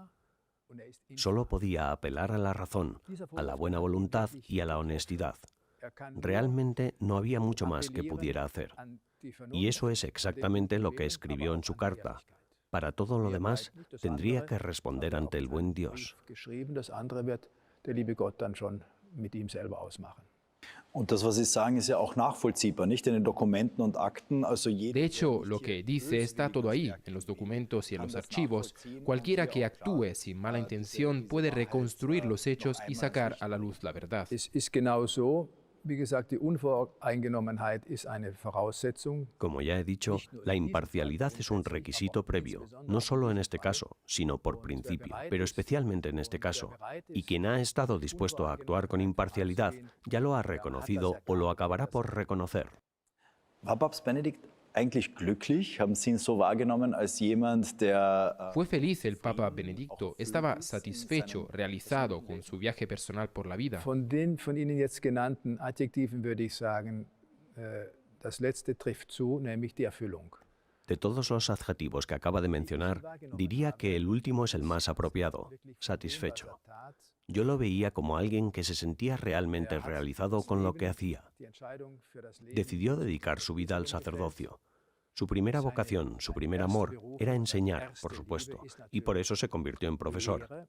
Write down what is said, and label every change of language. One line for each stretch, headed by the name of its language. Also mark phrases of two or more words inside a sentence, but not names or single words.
Spanish: Solo podía apelar a la razón, a la buena voluntad y a la honestidad. Realmente no había mucho más que pudiera hacer. Y eso es exactamente lo que escribió en su carta. Para todo lo demás, tendría que responder ante el buen Dios.
German: Das andere wird der liebe Gott dann schon mit ihm selber ausmachen. Und das, was Sie sagen, ist ja auch nachvollziehbar, nicht in den Dokumenten und Akten. Also
Spanish: De hecho, lo que dice está todo ahí, en los documentos y en los archivos. Cualquiera que actúe sin mala intención puede reconstruir los hechos y sacar a la luz la verdad.
German: Es ist genau so. Wie gesagt, die Unvoreingenommenheit ist eine Voraussetzung.
Spanish: Como ya he dicho, la imparcialidad es un requisito previo, no solo en este caso, sino por principio, pero especialmente en este caso. Y quien ha estado dispuesto a actuar con imparcialidad ya lo ha reconocido o lo acabará por reconocer.
German: war Papst Benedikt eigentlich glücklich? Haben Sie ihn so wahrgenommen als jemand, der
Spanish: Fue feliz el Papa Benedicto, estaba satisfecho, realizado con su viaje personal por la vida.
German: Von den von Ihnen jetzt genannten Adjektiven würde ich sagen, das letzte trifft zu, nämlich die Erfüllung.
Spanish: De todos los adjetivos que acaba de mencionar, diría que el último es el más apropiado, satisfecho. Yo lo veía como alguien que se sentía realmente realizado con lo que hacía. Decidió dedicar su vida al sacerdocio. Su primera vocación, su primer amor, era enseñar, por supuesto, y por eso se convirtió en profesor.